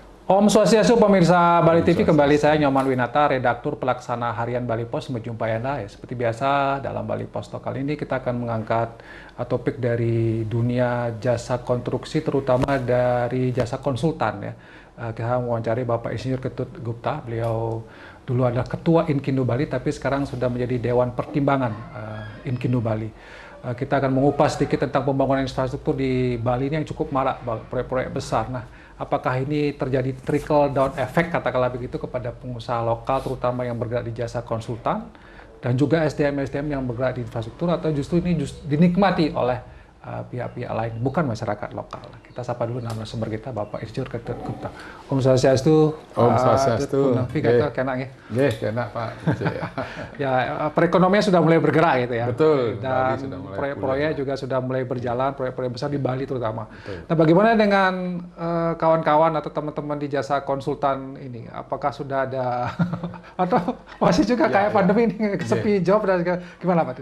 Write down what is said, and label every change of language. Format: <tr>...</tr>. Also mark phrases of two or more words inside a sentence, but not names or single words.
<ban>Om Swastiastu,</ban> <id>pemirsa Bali Om TV, kembali Swastiastu. saya Nyoman Winata, redaktur pelaksana harian Bali Pos, menjumpai Anda. Ya, seperti biasa, dalam Bali Pos Talk kali ini kita akan mengangkat topik dari dunia jasa konstruksi, terutama dari jasa konsultan. Ya. Kita mewawancari Bapak Insinyur Ketut Gupta. Beliau dulu adalah Ketua Inkindo Bali, tapi sekarang sudah menjadi Dewan Pertimbangan Inkindo Bali. Kita akan mengupas sedikit tentang pembangunan infrastruktur di Bali ini yang cukup marak, proyek-proyek besar. Nah, apakah ini terjadi</id> <en>trickle down effect,</en> <id>katakanlah begitu, kepada pengusaha lokal, terutama yang bergerak di jasa konsultan, dan juga SDM-SDM yang bergerak di infrastruktur, atau justru ini dinikmati oleh pihak-pihak lain, bukan masyarakat lokal. Kita sapa dulu narasumber kita, Bapak Insinyur Ketut Gupta.</id> <ban>Om Swastiastu. Om Swastiastu.</ban> <id>Nggih, kena Pak. Ya, perekonomian sudah mulai bergerak gitu ya. Betul. Dan proyek-proyek juga sudah mulai berjalan, proyek-proyek besar di Bali terutama. Betul. Nah, bagaimana dengan kawan-kawan atau teman-teman di jasa konsultan ini? Apakah sudah ada atau masih juga kayak pandemi ini sepi job dan gimana Pak Tut?</id>